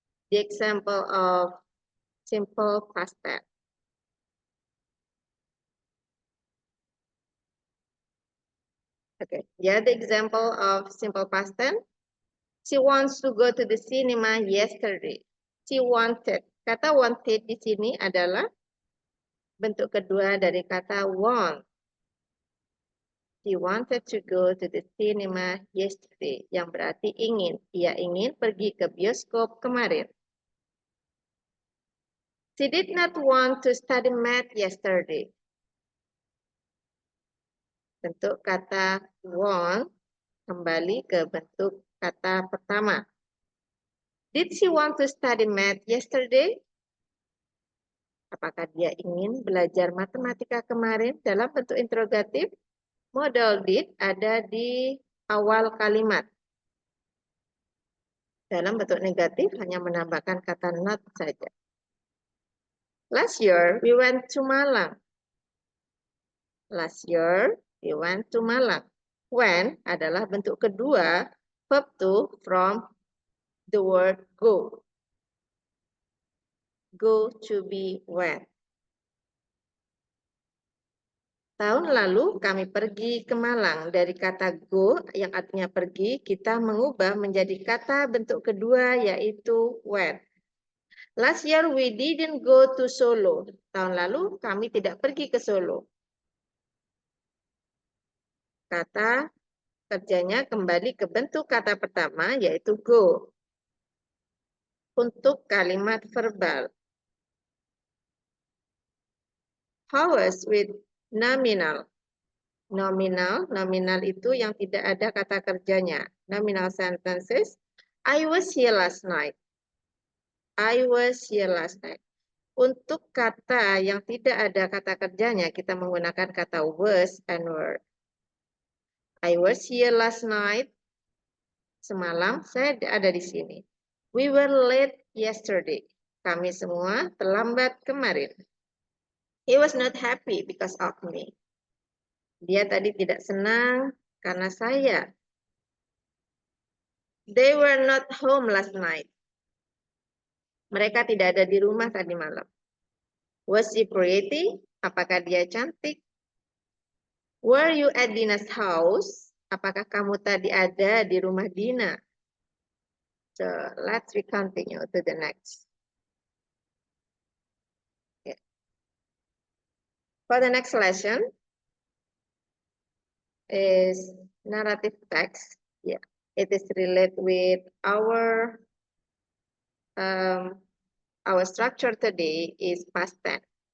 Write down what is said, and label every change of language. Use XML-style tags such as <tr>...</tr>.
<en>the example of simple past tense. Okay, yeah, the example of simple past tense. She wants to go to the cinema yesterday. She wanted.</en> <id>Kata wanted di sini adalah bentuk kedua dari kata want.</id> <en>She wanted to go to the cinema yesterday.</en> <id>Yang berarti ingin. Ia ingin pergi ke bioskop kemarin.</id> <en>She did not want to study math yesterday.</en> <id>Bentuk kata want kembali ke bentuk kata pertama.</id> <en>Did she want to study math yesterday?</en> <id>Apakah dia ingin belajar matematika kemarin? Dalam bentuk interrogatif, modal did ada di awal kalimat. Dalam bentuk negatif hanya menambahkan kata not saja.</id> <en>Last year we went to Malang. Last year we went to Malang. When</en> <id>adalah bentuk kedua</id> <en>verb to from the word go. Go to be went.</en> <id>Tahun lalu kami pergi ke Malang. Dari kata go yang artinya pergi, kita mengubah menjadi kata bentuk kedua yaitu went.</id> <en>Last year we didn't go to Solo.</en> <id>Tahun lalu kami tidak pergi ke Solo. Kata kerjanya kembali ke bentuk kata pertama yaitu go. Untuk kalimat verbal.</id> <en>Hours with nominal.</en> <id>Nominal itu yang tidak ada kata kerjanya.</id> <en>Nominal sentences. I was here last night. I was here last night.</en> <id>Untuk kata yang tidak ada kata kerjanya, kita menggunakan kata was and were.</id> <en>I was here last night.</en> <id>Semalam saya ada di sini.</id> <en>We were late yesterday.</en> <id>Kami semua terlambat kemarin.</id> <en>He was not happy because of me.</en> <id>Dia tadi tidak senang karena saya.</id> <en>They were not home last night.</en> <id>Mereka tidak ada di rumah tadi malam.</id> <en>Was she pretty?</en> <id>Apakah dia cantik?</id> <en>Were you at Dina's house?</en> <id>Apakah kamu tadi ada di rumah Dina?</id> <en>So let's continue to the next. Okay. For the next lesson is narrative text. Yeah, it is related with our structure today is past tense.</en>